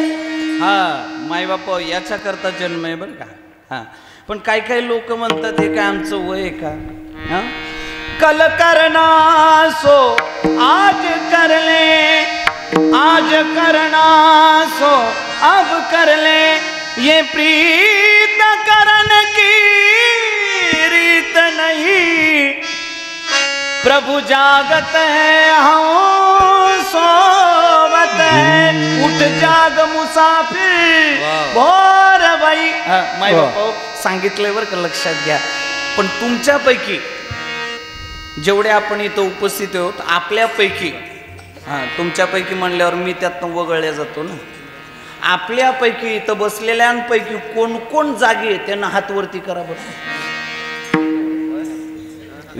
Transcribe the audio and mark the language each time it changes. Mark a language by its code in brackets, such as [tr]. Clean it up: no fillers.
[mr] करता जन्म आहे बरं का. हां, पण काही काही लोक म्हणतात हे काय आमचं वय आहे का. [hi] हां, कल करना सो आज कर ले, आज करना सो अब कर ले, ये प्रीत करन की रीत नहीं, प्रभु जागत है हम सोवत है, उठ जाग मुसाफिर भोर बाई. [mr] माय बापा सांगितलंय बरं का, लक्षात घ्या. पण तुमच्यापैकी जेवढे आपण इथं उपस्थित आहोत आपल्यापैकी, तुमच्यापैकी म्हणल्यावर मी त्यातनं वगळल्या जातो ना, आपल्यापैकी इथं बसलेल्यांपैकी कोण कोण जागे आहे त्यांना हात वरती करा बरं.